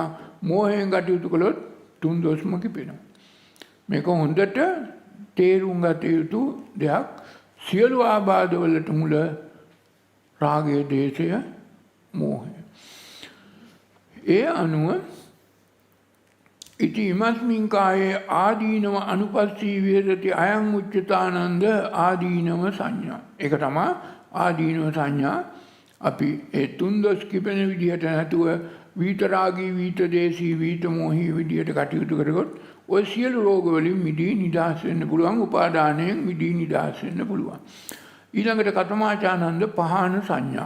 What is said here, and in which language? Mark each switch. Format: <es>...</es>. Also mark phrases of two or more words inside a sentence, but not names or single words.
<si>මොහෙන් කටයුතු කළොත් තුන්දොස්ම කිපෙනවා. මේක හොඳට තේරුම් ගත යුතු දෙයක්. සියලු ආබාධවලට මුල රාගය, දේශය, මෝහය.</si> <pi>ඒ අනුව ඉති ඉමස්මින් කායේ ආදීනව අනුපස්සී විහෙරති අයං උච්චතානන්ද ආදීනව සංඥා.</pi> <si>ඒක තමයි ආදීනව සංඥා. අපි ඒ තුන්දොස් කිපෙන විදිහට නැතුව විතරාගී, විතදේශී, විතමෝහී විදිහට කටයුතු කරගොත් ඔය සියලු රෝග වලින් මිදී නිදහස් වෙන්න පුළුවන්. උපාදානයෙන් මිදී නිදහස් වෙන්න පුළුවන්. ඊළඟට</si> <pi>කතමාචානන්ද පහන සංඥා.</pi>